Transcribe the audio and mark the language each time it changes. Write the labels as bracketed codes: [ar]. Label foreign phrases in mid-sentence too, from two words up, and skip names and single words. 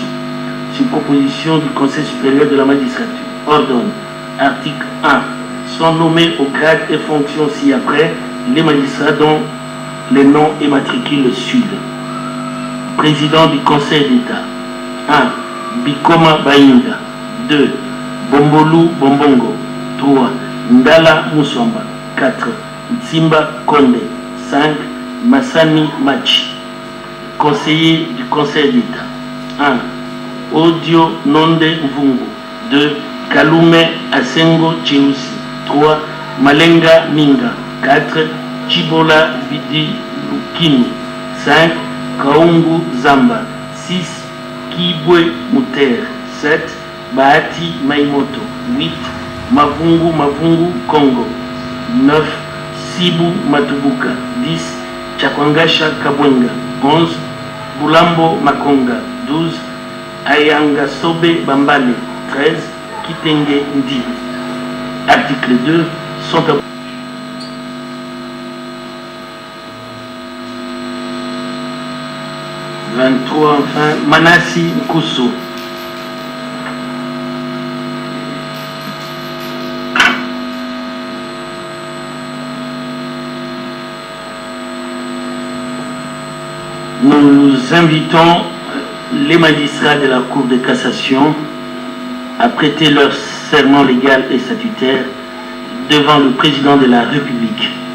[fr] Sur proposition du Conseil supérieur de la magistrature, ordonne, article 1, sont nommés au grade et fonctions ci-après les magistrats dont les noms et matricules suivent. Président du Conseil d'État. 1. Bikoma Bainga. 2. Bombolu Bombongo. 3. Ndala Musomba. 4. Nsimba Konde. 5. Massani Machi. Conseiller du Conseil d'État. 1. Audio Nonde Mvungu. 2. Kalume Asengo Cheusi. 3. Malenga Minga. 4. Chibola Bidi Lukini. 5. Kaungu Zamba. 6. Kibwe Muter. 7. Bahati Maimoto. 8. Mavungu Congo. 9. Sibu Matubuka. 10. Chakwangasha Kabwenga. 11. Bulambo Makonga. 12. Ayanga Sobe Bambale. 13. Kitenge Ndi. Article 2 sont 23 enfin, Manassi Nkusu. Nous invitons les magistrats de la Cour de cassation à prêter leur serment légal et statutaire devant le président de la République.